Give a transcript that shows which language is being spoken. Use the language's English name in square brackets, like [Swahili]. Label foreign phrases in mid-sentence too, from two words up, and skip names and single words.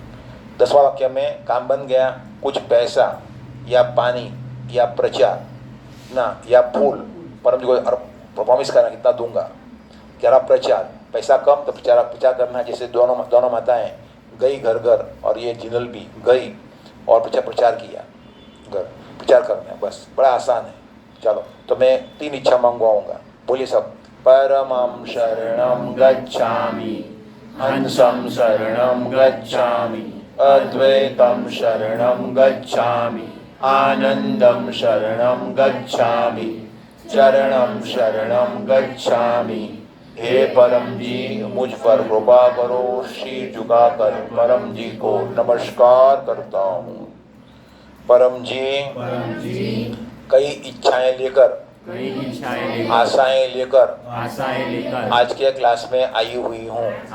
[Hindi] 10वां वाक्य में काम बन गया, कुछ पैसा या पानी या प्रचार ना या फूल परम जी को प्रॉमिस करना, कितना दूंगा। 11 प्रचार, पैसा कम तो प्रचार करना। जैसे दोनों माताएं गई घर घर, और ये जिनल भी गई और प्रचार किया, घर प्रचार करना है, बस बड़ा आसान है। चलो, तो मैं 3 इच्छा मंगवाऊंगा, बोलिए सब। [Sanskrit] परमं शरणं गच्छामि, हंसं शरणं गच्छामि, अद्वैतं शरणं गच्छामि, आनंदं शरणं गच्छामि, चरणं शरणं गच्छामि। [Hindi] हे परम जी, मुझ पर कृपा करो। शीर झुकाकर परम जी को नमस्कार करता हूँ। परम जी, कई इच्छाएं लेकर, आशाएं लेकर आज के क्लास में आई हुई हूँ।